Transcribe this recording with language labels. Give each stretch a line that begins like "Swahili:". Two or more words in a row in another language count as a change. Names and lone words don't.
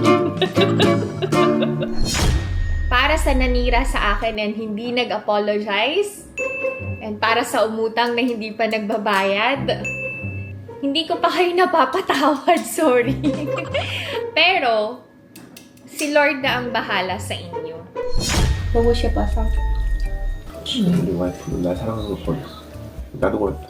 Filipino: Para sa nanira sa akin and hindi nag-apologize, and para sa umutang na hindi pa nagbabayad, hindi ko pa kayo napapatawad, sorry. Pero, si Lord na ang bahala sa inyo.
Korean: 보고 싶어서. 우리 와이프는 날 사랑하는 걸 버렸어. 나도 그랬다.